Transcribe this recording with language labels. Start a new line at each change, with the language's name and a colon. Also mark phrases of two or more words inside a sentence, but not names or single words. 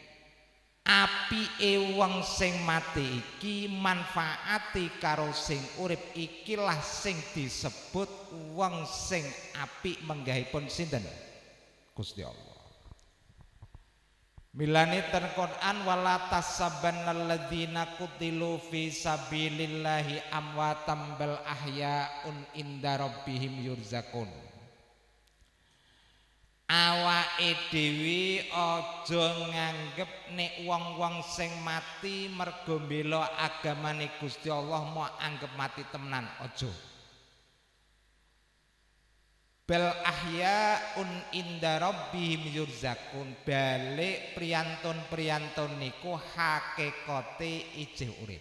Javanese: Apike wong sing mati iki manfaati karo sing urip ikilah sing disebut wong sing apik menggahipun sinten? Gusti Allah. Milane ten Quran
Arabic: ولا تحسبن الذين قتلوا في سبيل الله أمواتا بل أحياء عند ربهم يرزقون.
Javanese: Awake dhewe aja nganggep nek wong-wong sing mati mergo mbela agamane Gusti Allah mau anggap mati temenan, aja.
Arabic: بل أحياء عند ربهم يرزقون,
Javanese: balik priyantun-priyantun niku hakikate ijih urip.